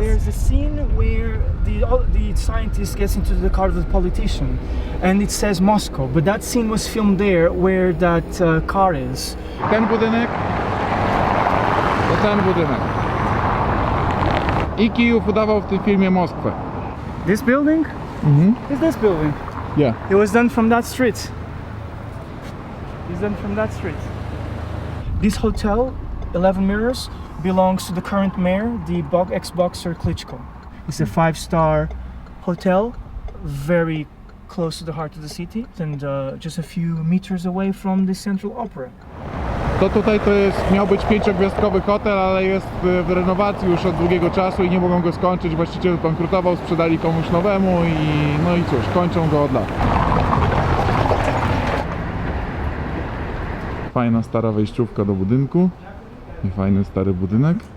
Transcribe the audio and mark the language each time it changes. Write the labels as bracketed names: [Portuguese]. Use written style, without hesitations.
[English] there's a scene where the scientist gets into the car with the politician, and it says Moscow. But that scene was filmed there, where that car is. [Polish] Ten budynek to ten budynek. I Kijów udawał w tym filmie Moskwę. [English] This building is this building. Yeah. It was done from that street. It's done from that street. This hotel, 11 Mirrors, belongs to the current mayor, the ex-boxer Klitschko. It's a 5-star hotel, very close to the heart of the city, and just a few meters away from the Central Opera. [Polish] To tutaj miał być 5-gwiazdkowy hotel, ale jest w renowacji już od długiego czasu i nie mogą go skończyć. Właściciel bankrutował, sprzedali komuś nowemu no i cóż, kończą go od lat. Fajna stara wejściówka do budynku. I fajny stary budynek.